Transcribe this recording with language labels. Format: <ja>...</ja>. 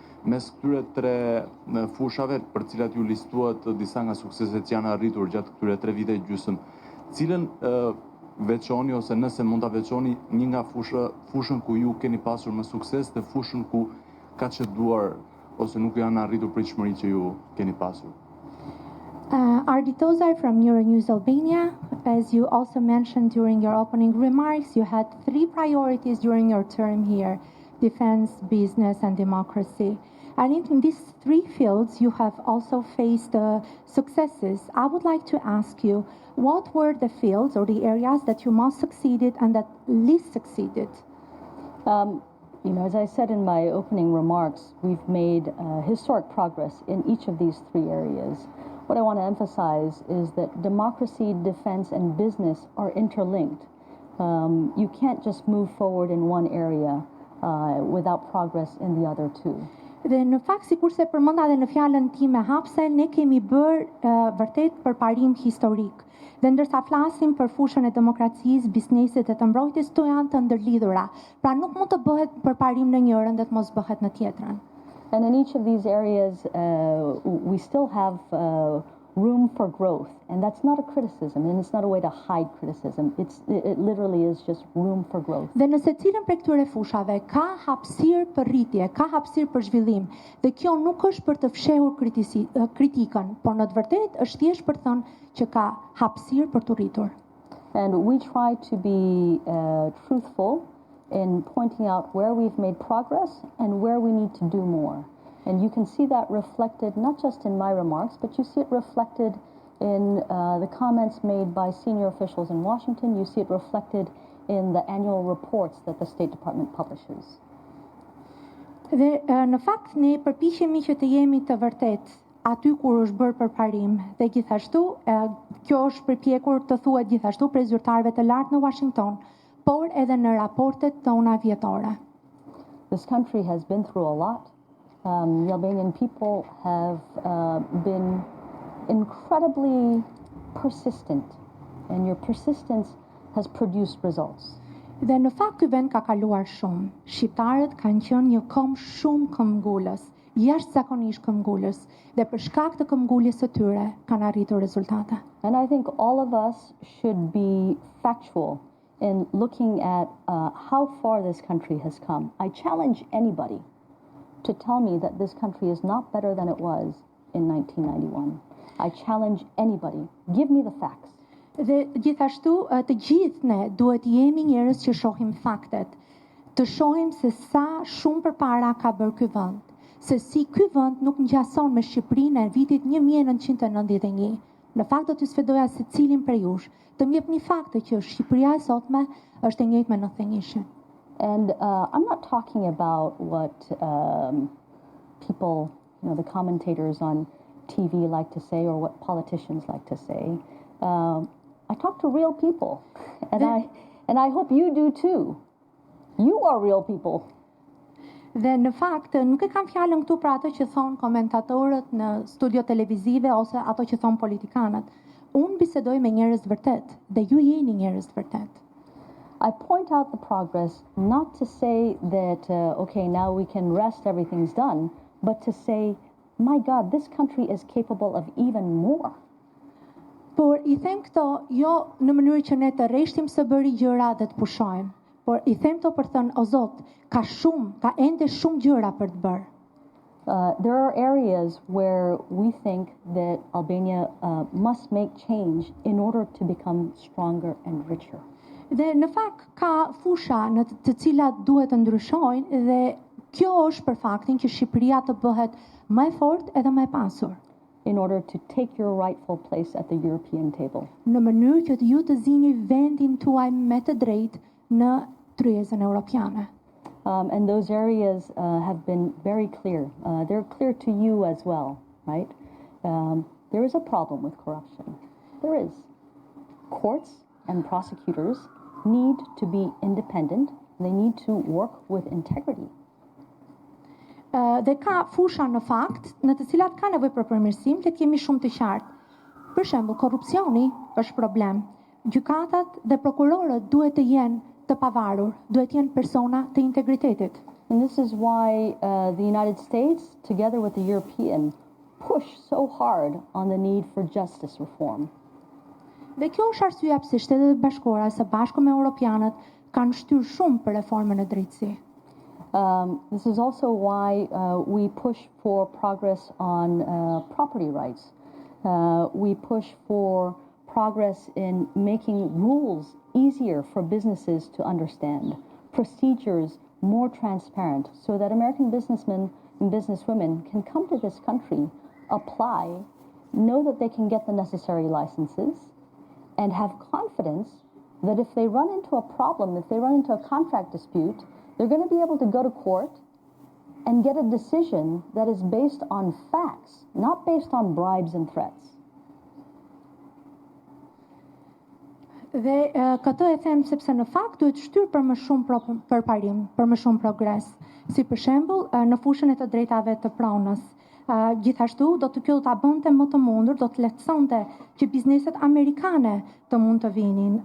<sq>Mes këtyre tre fushave për cilat ju listuat disa nga sukseset që janë arritur gjatë këtyre 3 vite e gjysmë, cilën veçoni ose nëse mund ta veçoni një nga fushën ku ju keni pasur më sukses dhe fushën ku ka çeduar ose nuk janë arritur pritshmëritë që ju keni pasur?</sq> <en>Arditoza from Euronews Albania, as you also mentioned during your opening remarks, you had 3 priorities during your term here: defense, business, and democracy. And in these 3 fields, you have also faced successes. I would like to ask you, what were the fields or the areas that you most succeeded and that least succeeded? As I said in my opening remarks, we've made historic progress in each of these 3 areas. What I want to emphasize is that democracy, defense, and business are interlinked. You can't just move forward in one area without progress in the other 2.</en> <sq>Dhe në fakt, sikurse përmenda edhe në fjalën time hapse, ne kemi bërë vërtet përparim historik. Dhe ndërsa flasim për fushën e demokracisë, biznesit dhe të mbrojtjes, to janë të ndërlidhura. Pra nuk mund të bëhet përparim në njërin dhe të mos bëhet në tjetrën.</sq> <en>And in each of these areas, we still have room for growth. And that's not a criticism, and it's not a way to hide criticism. It literally is just room for growth.</en> <sq>Dhe në secilin prej këtyre fushave ka hapësirë për rritje, ka hapësirë për zhvillim. Dhe kjo nuk është për të fshehur kritikën, por në të vërtetë është thjesht për të thënë që ka hapësirë për të rritur.</sq> <en>And we try to be truthful in pointing out where we've made progress and where we need to do more. And you can see that reflected not just in my remarks, but you see it reflected in the comments made by senior officials in Washington. You see it reflected in the annual reports that the State Department publishes.</en> <sq>Dhe në fakt ne përpiqemi që të jemi të vërtet aty kur është bërë përparim dhe gjithashtu kjo është përpjekur të thuhet gjithashtu prej zyrtarëve të lartë në Washington, por edhe në raportet tona vjetore.</sq> <en>This country has been through a lot. The Albanian people have been incredibly persistent, and your persistence has produced results.</en> <sq>Dhe në fakt ky vend ka kaluar shumë. Shqiptarët kanë qenë një kom shumë këmbgulës, jashtëzakonisht këmbgulës, dhe për shkak të këmbguljes së tyre kanë arritur rezultate.</sq> <en>And I think all of us should be factual in looking at how far this country has come. I challenge anybody to tell me that this country is not better than it was in 1991. I challenge anybody. Give me the facts.</en> <sq>Dhe gjithashtu të gjithë ne duhet jemi njerëz që shohim faktet, të shohim se sa shumë përpara ka bërë ky vend, se si ky vend nuk ngjason me Shqipërinë e vitit 1991. Në fakt do të sfidoja secilin prej jush të më jepni fakte që Shqipëria e sotme është e njëjtë me 91.</sq> <en>And I'm not talking about what people, the commentators on TV like to say or what politicians like to say. I talk to real people, and I hope you do too. You are real people.</en> <sq>Dhe në fakt nuk e kam fjalën këtu për ato që thon komentatorët në studio televizive ose ato që thon politikanët. Unë bisedoj me njerëz të vërtet dhe ju jeni njerëz të vërtet.</sq> <en>I point out the progress not to say that okay, now we can rest, everything's done, but to say, my God, this country is capable of even more.</en> <sq>Por I them këto jo në mënyrë që ne të rreshtim së bëri gjëra dhe të pushojmë, por I them këto për thënë, o Zot, ka ende shumë gjëra për të bërë.</sq> <en>There are areas where we think that Albania must make change in order to become stronger and richer.</en> <sq>Dhe në fakt ka fusha në të cilat duhet të ndryshojnë dhe kjo është për faktin që Shqipëria të bëhet më e fortë edhe më e pasur.</sq> <en>In order to take your rightful place at the European table.</en> <sq>Në mënyrë që ju të zini vendin tuaj me të drejtë në tryezën europiane.</sq> <en>And those areas have been very clear. They're clear to you as well, right? There is a problem with corruption. There is. Courts and prosecutors need to be independent. They need to work with integrity.</en> <sq>Dhe ka fusha në fakt në të cilat ka nevojë për përmirësim, le të kemi shumë të qartë. Për shembull, korrupsioni është problem. Gjykatat dhe prokurorët duhet të jenë të pavarur, duhet të jenë persona të integritetit.</sq> <en>And this is why the United States, together with the European, push so hard on the need for justice reform.</en> <sq>Dhe kjo është arsyeja pse Shtetet e Bashkuara së bashku me Europianët kanë shtyrë shumë për reformën e drejtësi.</sq> <en>This is also why we push for progress on property rights. We push for progress in making rules easier for businesses to understand, procedures more transparent, so that American businessmen and businesswomen can come to this country, apply, know that they can get the necessary licenses, and have confidence that if they run into a problem, if they run into a contract dispute, they're going to be able to go to court and get a decision that is based on facts, not based on bribes and threats.</en> <sq>Dhe këtë e them sepse në fakt duhet shtyrë për më shumë përparim, për më shumë progres. Si për shembull, në fushën e të drejtave të pronës. Gjithashtu, kjo do ta bënte më të mundur, do të lehtësonte që bizneset amerikane të mund të vinin.</sq>